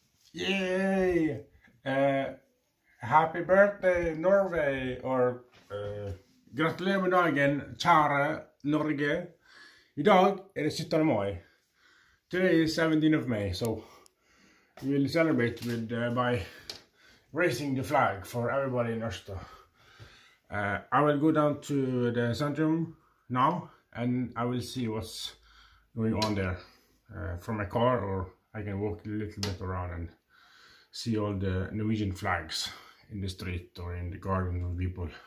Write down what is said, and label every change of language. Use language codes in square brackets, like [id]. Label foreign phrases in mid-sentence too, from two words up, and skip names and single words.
[en] Yay! Happy birthday Norway, or [no] gratulerer med dagen, kjære Norge. I dag det 17. mai. [en] Today is 17th of May, so we will celebrate with by raising the flag for everybody in Ørsta. I will go down to the centrum now, and I will see what's going on there from my car, or I can walk a little bit around and see all the Norwegian flags in the street or in the garden of people.